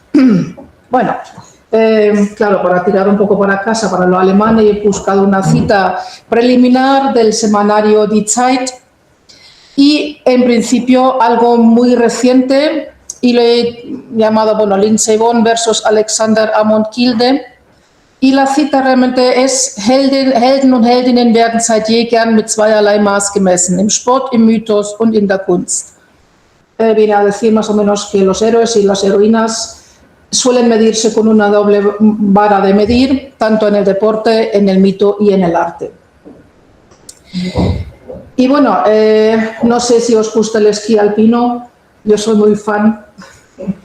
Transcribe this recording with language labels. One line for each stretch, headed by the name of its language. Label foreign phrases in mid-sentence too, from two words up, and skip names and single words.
Spanish: Bueno, claro, para tirar un poco para casa, para lo alemán, he buscado una cita preliminar del semanario Die Zeit y en principio algo muy reciente, y lo he llamado, bueno, Lindsey Vonn versus Alexander Amon Kilde, y la cita realmente es:
German: Helden und Heldinnen werden seit jeher mit zweierlei Maß gemessen, im Sport, im Mythos und in der Kunst.
Spanish: Viene a decir más o menos que los héroes y las heroínas suelen medirse con una doble vara de medir, tanto en el deporte, en el mito y en el arte. Y bueno, no sé si os gusta el esquí alpino, yo soy muy fan.